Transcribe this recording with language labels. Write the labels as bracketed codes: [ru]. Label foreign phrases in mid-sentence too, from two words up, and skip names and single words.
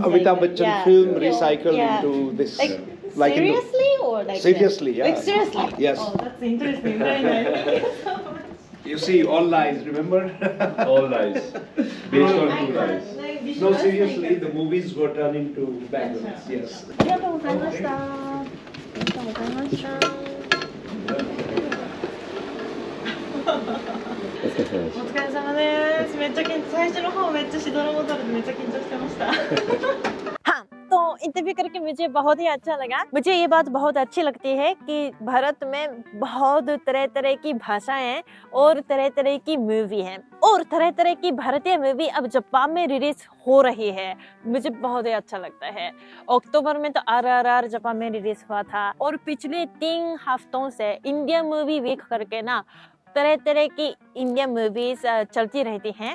[en] Amitabh Bachchan film recycled into this. Like seriously or like seriously, yeah. Like seriously. Yes. Oh, that's interesting. Very nice. Thank you so much. You see, all lies. Remember? All lies. Based on true lies. No, seriously, the movies were turned into bangles. Yes. [ja] ありがとうございました。ありがとうございました。お疲れ様です。めっちゃ最初の方めっちゃしどろもどろでめっちゃ緊張してました。 [hi] हाँ, तो इंटरव्यू करके मुझे बहुत ही अच्छा लगा। मुझे ये बात बहुत अच्छी लगती है कि भारत में बहुत तरह तरह की भाषाएं हैं और तरह तरह की मूवी हैं, और तरह तरह की भारतीय मूवी अब जापान में रिलीज हो रही है। मुझे बहुत ही अच्छा लगता है। अक्टूबर में तो RRR जापान में रिलीज हुआ था, और पिछले 3 हफ्तों से [en] India movie week [hi] करके ना तरह तरह की [en] India movies [hi] चलती रहती हैं।